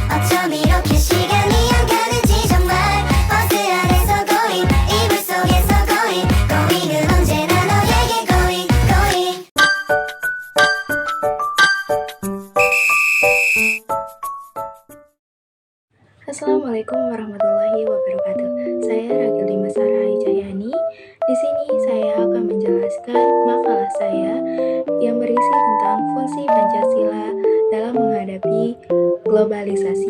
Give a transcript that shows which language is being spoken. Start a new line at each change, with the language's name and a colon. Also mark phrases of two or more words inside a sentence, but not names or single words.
Korean: 어쩜 이렇게 시간이 안 가는지 정말 버스 안에서 고잉 이불 속에서 고잉 고잉은 언제나 너에게
English: going going.
Arabic: السلام عليكم ورحمة الله وبركاته.
Indonesian: Saya Ragil Dimas Sarah Jayani. Di sini saya akan menjelaskan makalah saya yang berisi tentang fungsi Pancasila dalam menghadapi globalisasi.